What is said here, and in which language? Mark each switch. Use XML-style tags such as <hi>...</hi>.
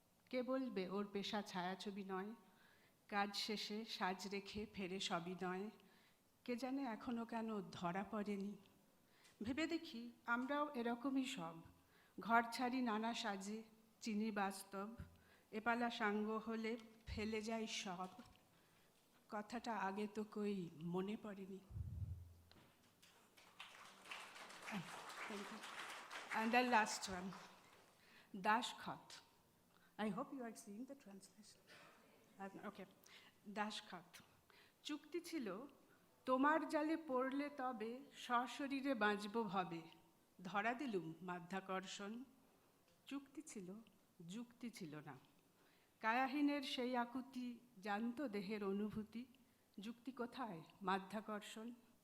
<bn>কে বলবে ওর পেশা ছায়াছবি নয় কাজ শেষে সাজ রেখে ফেরে সবই নয় কে জানে এখনো কেন ধরা পড়েনি ভেবে দেখি আমরাও এরকমই সব ঘর ছাড়ি নানা সাজে চিনি বাস্তব এপালা সাঙ্গ হলে ফেলে যাই সব কথাটা আগে তো কই মনে পড়েনি</bn> <en>Thank you. And the last one, Dashkhat. I hope you are seeing the translation. Okay. Dashkhat.</en> <bn>চুক্তি ছিল তোমার জালে পড়লে তবে সশরীরে বাঁচব ভবে, ধরা দিলুম মাধ্যাকর্ষণ। চুক্তি ছিল, যুক্তি ছিল না। কায়াহীনের সেই আকুতি, জানত দেহের অনুভূতি। যুক্তি কোথায়? মাধ্যাকর্ষণ।</bn>